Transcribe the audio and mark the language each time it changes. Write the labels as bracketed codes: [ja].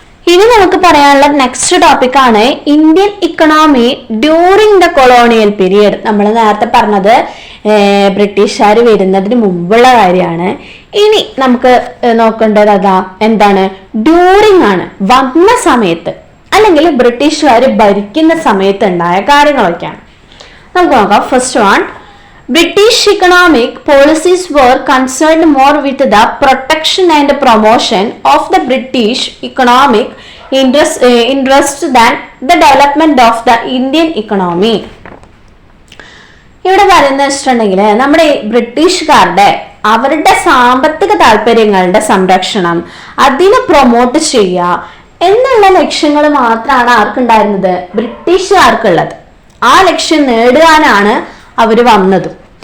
[ml] ഇനി നമുക്ക് പറയാനുള്ള നെക്സ്റ്റ് ടോപ്പിക്കാണ് [en] Indian economy during the colonial period. [ml] നമ്മൾ നേരത്തെ പറഞ്ഞത് ബ്രിട്ടീഷുകാർ വരുന്നതിന് മുമ്പുള്ള കാര്യമാണ്. ഇനി നമുക്ക് നോക്കേണ്ടത് എന്താണ്? ഡ്യൂറിങ് ആണ്, വന്ന സമയത്ത് അല്ലെങ്കിൽ ബ്രിട്ടീഷുകാർ ഭരിക്കുന്ന സമയത്ത് ഉണ്ടായ കാര്യങ്ങളൊക്കെയാണ്. നമുക്ക് നോക്കാം. [en] First one, British economic policies were concerned more with the protection and promotion of the British economic interest than the development of the Indian economy. [ml] ഇവിടെ പറയുന്നത് വെച്ചിട്ടുണ്ടെങ്കിൽ നമ്മുടെ ബ്രിട്ടീഷുകാരുടെ അവരുടെ സാമ്പത്തിക താല്പര്യങ്ങളുടെ സംരക്ഷണം, അതിനെ പ്രൊമോട്ട് ചെയ്യുക എന്നുള്ള ലക്ഷ്യങ്ങൾ മാത്രമാണ് ആർക്കുണ്ടായിരുന്നത്? ബ്രിട്ടീഷുകാർക്കുള്ളത്. ആ ലക്ഷ്യം നേടുവാനാണ് അവർ വന്നതും.